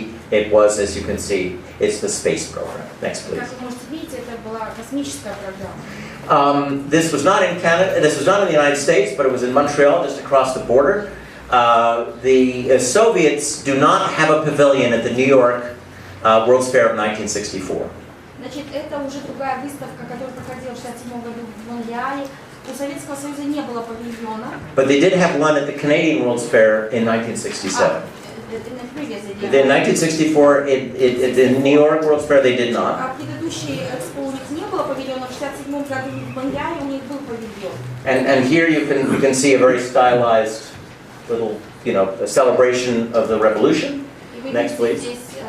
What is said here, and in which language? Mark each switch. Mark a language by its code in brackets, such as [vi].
[en] It was, as you can see, it's the space program. Next, please. [ru] Как вы можете видеть, это была космическая программа. [en] This was not in Canada. This was not in the United States, but it was in Montreal, just across the border. The Soviets do not have a pavilion at the New York World's Fair of 1964. [ru] Значит, это уже другая выставка, которая проходила в 1967 году в Монреале. У Советского Союза не было павильона. [en] But they did have one at the Canadian World's Fair in 1967. In 1964, at the New York World's Fair, they did not. [ru] А предыдущий экспо у них не было павильона, в 1967 году в Монреале у них был павильон. [en] And here you can see a very stylized little, a celebration of the revolution. Next, please.